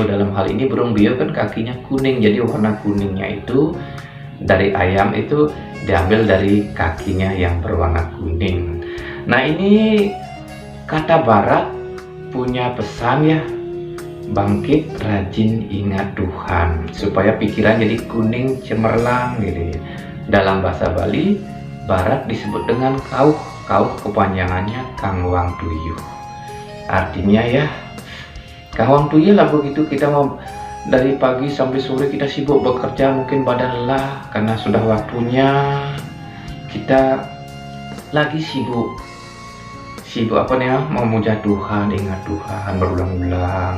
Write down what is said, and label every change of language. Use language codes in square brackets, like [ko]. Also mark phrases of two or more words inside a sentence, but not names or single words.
[id] Dalam hal ini burung beo kan kakinya kuning, jadi warna kuningnya itu dari ayam itu diambil dari kakinya yang berwarna kuning. Nah, ini kata barat punya pesan ya, bangkit rajin ingat Tuhan supaya pikiran jadi kuning cemerlang gitu. Dalam bahasa Bali, barat disebut dengan kauh. Kauh kepanjangannya [ban] kangwang tuyuh. [id] Artinya ya, [ban] kangwang tuyuh [id] lah begitu. Kita mau dari pagi sampai sore kita sibuk bekerja, mungkin badan lelah karena sudah waktunya kita lagi sibuk memuja Tuhan, ingat Tuhan berulang-ulang.